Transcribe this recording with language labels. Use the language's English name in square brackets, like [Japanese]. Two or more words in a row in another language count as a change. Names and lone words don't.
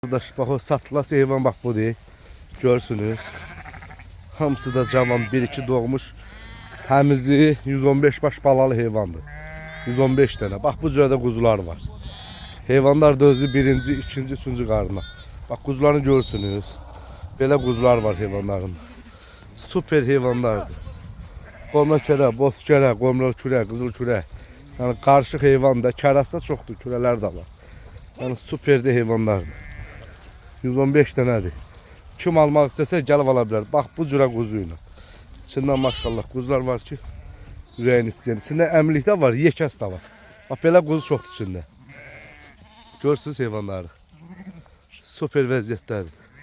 [Turkish] Arkadaş bak o satılası heyvan bak bu değil. [Azerbaijani] Görsünüz. Hamısı da cavan 1-2 doğmuş. Təmizi 115 baş balalı heyvandır. [Turkish] 115 tane. Bak bu cürədə kuzular var. [Azerbaijani] Heyvanlar da özü birinci, ikinci, üçüncü qarına. Bak kuzularını görürsünüz. Belə kuzular var heyvanların. Süper heyvanlardır. Qomra kərə, boz kərə, qomralı kürə, qızıl kürə. Yani karışık heyvan da, kərəsi də çoxdur, kürələr də var. Yani süperdi heyvanlardır. [Turkish] 115 tanedir. Kim almak istese gelip alabilir. Bak bu cürə kuzuyla. İçinden maşallah kuzular var ki yüreğini isteyen. İçinde emlik de var, yekəs de var. [Azerbaijani] Bak belə kuzu çoxdur [Turkish] içinde. [Azerbaijani] Görsünüz heyvanları. Süper vəziyyətdədir.